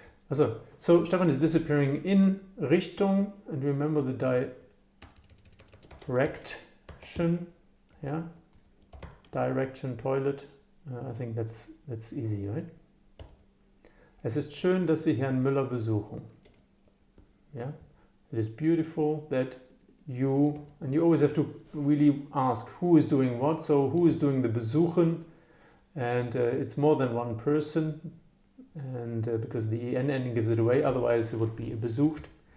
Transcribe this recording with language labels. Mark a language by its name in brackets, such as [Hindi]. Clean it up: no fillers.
[English] Also, so Stefan is disappearing [German] in Richtung, [English] and remember the direction, yeah? Direction, toilet, I think that's easy, right? [German] Es ist schön, dass Sie Herrn Müller besuchen. [English] Yeah? It is beautiful that you, and you always have to really ask who is doing what, so who is doing the besuchen, and it's more than one person, and because the en ending gives it away, otherwise it would be besucht.